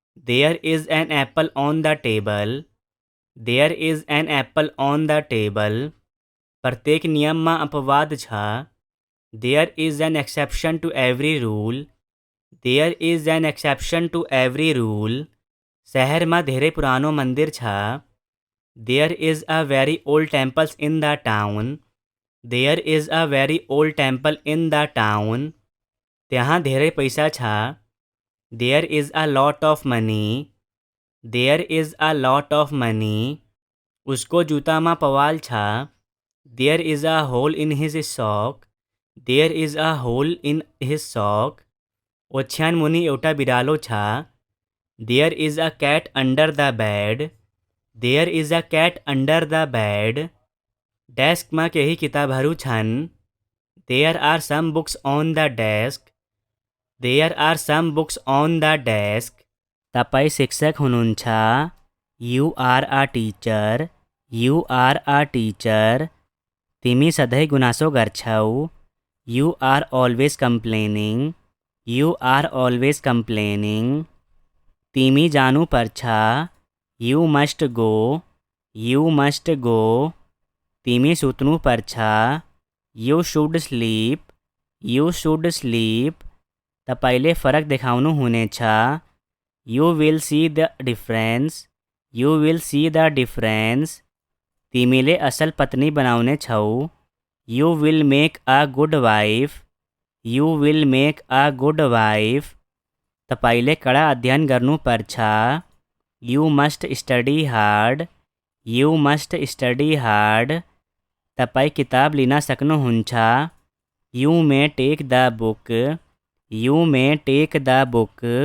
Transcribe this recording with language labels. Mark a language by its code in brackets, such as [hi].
[en] There is an apple on the table. There is an apple on the table. [ne] प्रत्येक नियममा अपवाद छ. [en] There is an exception to every rule. There is an exception to every rule. [ne] शहरमा धेरै पुरानो मन्दिर छ. [en] There is a very old temple in the town. There is a very old temple in the town. [ne] त्यहाँ धेरै पैसा छ. [en] There is a lot of money. There is a lot of money. [ne] उसको जुत्तामा पवाल छ. [en] There is a hole in his sock. There is a hole in his sock. [ne] ओछ्यान मुनि एउटा बिरालो छ. [en] There is a cat under the bed. There is a cat under the bed. [ne] डेस्कमा केही किताबहरू छन्. [en] There are some books on the desk. There are some books on the desk. [ne] तपाईँ शिक्षक हुनुहुन्छ. [en] You are a teacher. You are a teacher. [ne] तिमी सधैँ गुनासो गर्छौ. [en] You are always complaining. You are always complaining. [ne] तिमी जानु पर्छ. [en] You must go. You must go. [ne] तिमी सुत्नु पर्छ. [en] You should sleep. You should sleep. [ne] तपाईले फरक देखाउनु हुनेछ. [en] You will see the difference. You will see the difference. [ne] तिमीले असल पत्नी बनाउने छौ. [en] You will make a good wife. You will make a good wife. [ne] तपाईले कडा अध्ययन गर्नु पर्छ. [en] You must study hard. You must study hard. [ne] तपाईँ किताब लिन सक्नुहुन्छ. [en] You may take the book. You may take the book.